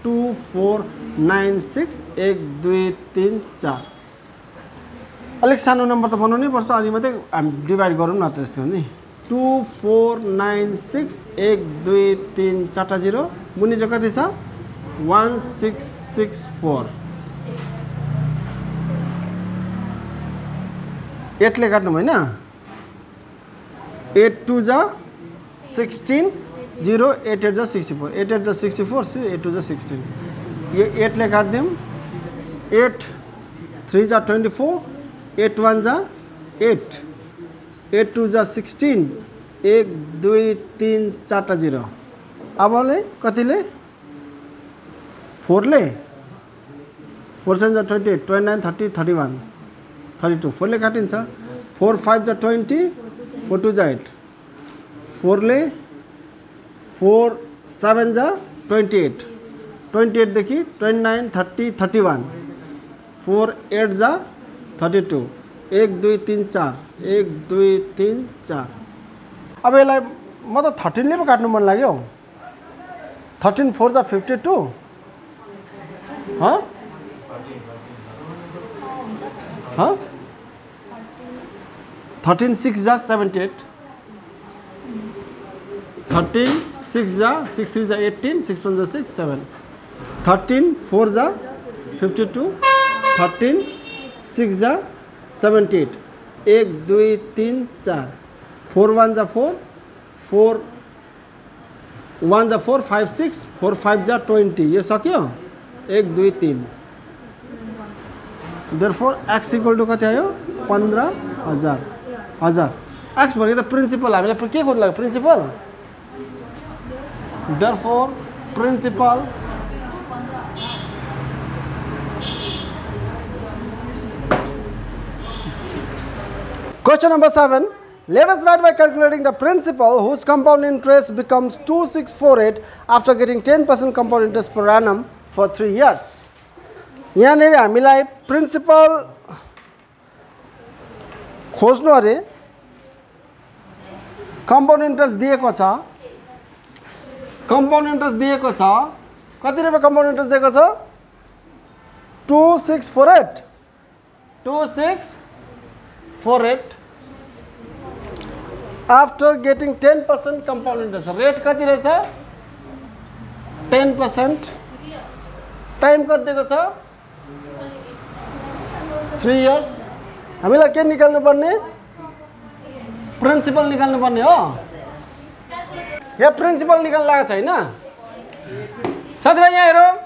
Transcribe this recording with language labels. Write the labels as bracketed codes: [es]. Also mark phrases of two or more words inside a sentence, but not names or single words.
[ne] 2496 1 2 3 4 अलिक सानो नम्बर त बनाउनै पर्छ अनि मात्रै हामी डिभाइड गरौँ न त त्यसको नि 2496 1 2 3 4 टा 0 मुनि चाहिँ कति छ 1664 8 ले काट्नु हैन 8 2 जा 16 0 8 8 जा 64 8 8 जा 64 8 2 जा 16 यो 8 ले काट दिम 8 3 जा 24 8 1 जा 8 8 2 जा 16 1 2 3 4 टा 0 अब ले कतिले 4 ले 4 7 जा 28 29 30 31 32 4 ले काटिन्छ 4 5 जा 20 4 2 जा 8 4 ले 4 7 जा 28 28 देखि 29 30 31 4 8 जा 32 1 2 3 4 1 2 3 4 अब यसलाई म त 13 ले पो काट्नु मन लाग्यो 13 4 जा 52 हाँ 13 6 जा 78 13 6 जा 6 3 जा 18 6 1 जा 6 7 13 4 जा 52 13 6 जा 78 1 2 3 4 4 1 जा 4 4 1 जा 4 5 6 4 5 जा 20 यो सक्यो 1 2 3 [en] therefore x equal to [ne] कति आयो 15,000 x भनेको त प्रिन्सिपल हामीलाई के खोज्नु लाग्यो प्रिन्सिपल [en] therefore principal question number 7. Let us write by calculating the principal whose compound interest becomes 2648 after getting 10% compound interest per annum for 3 years. [ne] यहाँनिर हामीलाई प्रिन्सिपल खोज्नु अरे [en] compound interest [ne] दिएको छ कति रुपैयाँ [en] compound interest [ne] दिएको छ 2648 [en] after getting 10% compound interest rate [ne] कति रहेछ 10% टाइम कति दिएको छ 3 years हामीलाई के निकाल्नु पर्ने प्रिन्सिपल निकाल्नु पर्ने हो यहाँ प्रिन्सिपल निकाल्न लागेको छैन साथीभाइ यहाँ हेरौ